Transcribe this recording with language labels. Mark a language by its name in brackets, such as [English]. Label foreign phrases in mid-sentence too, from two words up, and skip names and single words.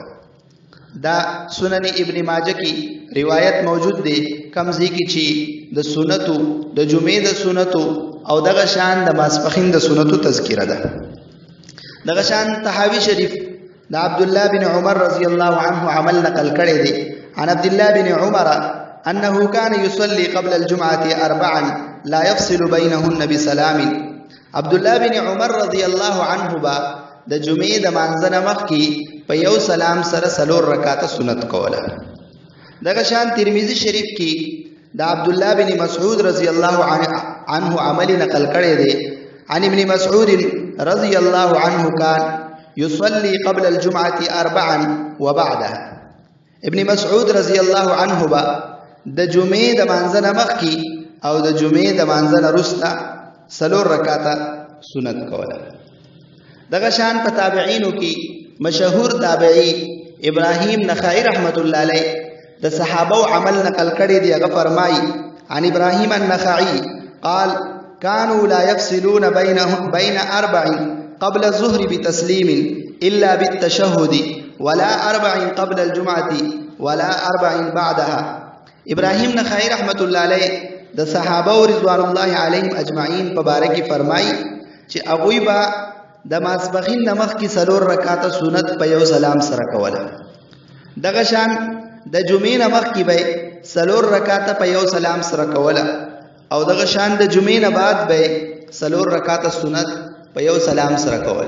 [Pashto] دا سنن ابن ماجه کی روایت موجود دی کمزی کی چی د سنتو د جمعې د سنتو او دغه شان د ماسپخین د سنتو تذکرہ ده. دغه شان طحاوی شریف د عبد الله بن عمر [Arabic] رضی الله عنه [Pashto] عمل نقل کړی دی [Arabic] عن عبد الله بن عمر انه كان يصلي قبل الجمعه 4 لا يفصل بينهن بسلام. [Pashto] عبد الله بن عمر [Arabic] رضی الله عنه [Pashto] با د جمعې د مانځنه مخکې په یو سلام سره څلور رکعاته سنت کوله. دغه شان ترمذی شریف کې د عبد الله بن مسعود [Arabic] رضی الله عنه [Pashto] عمل نقل کړی دی [Arabic] عن ابن مسعود رضی الله عنه كان يصلي قبل الجمعه 4 وبعدها. [Pashto] ابن مسعود [Arabic] رضی الله عنه [Pashto] با د جمعې د مانځنه مخکې او د جمعې د مانځنه وروسته څلور رکعاته سنت کوله. دغه شان په تابعینو کې مشهور تابعی ابراهیم نخعی [Arabic] رحمت الله علیه [Pashto] د صحابه عمل نقل کړی دی. هغه فرمایي [Arabic] عن ابراهیم النخعی قال كانوا لا يفصلون بين 4 قبل الظهر بتسليم الا بالتشهد ولا 4 قبل الجمعه ولا 4 بعدها. [Pashto] ابراهیم نخعی [Arabic] رحمت الله علیه [Pashto] د صحابه [Arabic] رضوان الله علیهم اجمعین [Pashto] په باره کې فرمایي چې هغوی با د ماسپخین د مخکې څلور رکعاته سنت په یو سلام سره کوله. دغه شان د جمعې نه مخکې به څلور رکعاته په یو سلام سره کوله او دغه شان د جمعې نه بعد به څلور رکعاته سنت په یو سلام سره کوله.